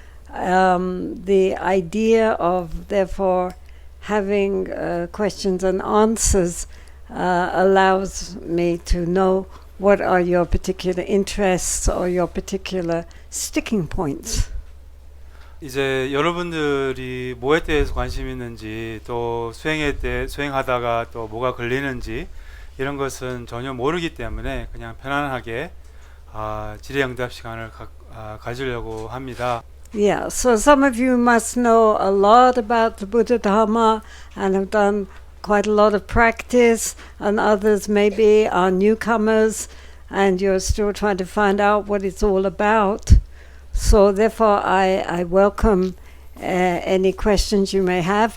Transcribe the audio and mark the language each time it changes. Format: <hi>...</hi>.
<en>The idea of, therefore, having questions and answers allows me to know what are your particular interests or your particular sticking points.</en> <ko>이제 여러분들이 뭐에 대해서 관심 있는지, 또 수행하다가 또 뭐가 걸리는지 이런 것은 전혀 모르기 때문에 그냥 편안하게 질의응답 시간을 가지려고 합니다.</ko> <en>Yeah, so some of you must know a lot about the Buddha Dharma and have done quite a lot of practice, and others maybe are newcomers and you're still trying to find out what it's all about. So therefore I welcome any questions you may have.</en>